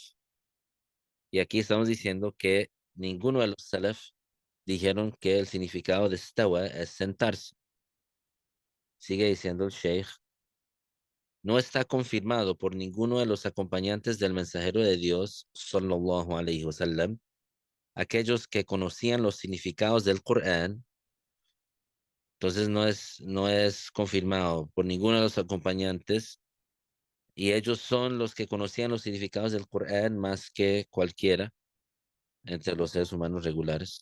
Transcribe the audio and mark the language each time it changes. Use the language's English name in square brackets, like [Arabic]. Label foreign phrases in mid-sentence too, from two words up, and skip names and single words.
[Spanish] Y aquí estamos diciendo que ninguno de los salaf dijeron que el significado de stawa es sentarse. Sigue diciendo el sheikh, no está confirmado por ninguno de los acompañantes del mensajero de Dios, [Arabic] صلى الله عليه وسلم, [Spanish] aquellos que conocían los significados del Corán. Entonces no es confirmado por ninguno de los acompañantes y ellos son los que conocían los significados del Corán más que cualquiera entre los seres humanos regulares.